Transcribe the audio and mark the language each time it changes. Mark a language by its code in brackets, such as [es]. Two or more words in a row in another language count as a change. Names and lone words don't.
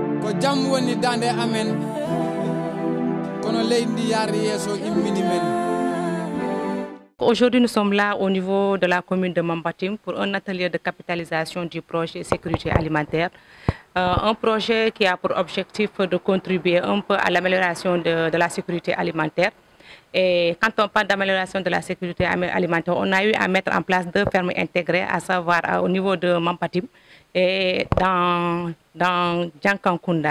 [ff] jam woni dande amen kono leydi yaari yeso immini men. [fr] Aujourd'hui, nous sommes là au niveau de la commune de Mampatim pour un atelier de capitalisation du projet sécurité alimentaire. Un projet qui a pour objectif de contribuer un peu à l'amélioration de la sécurité alimentaire. Et quand on parle d'amélioration de la sécurité alimentaire, on a eu à mettre en place 2 fermes intégrées, à savoir au niveau de Mampatim et dans Djankankunda.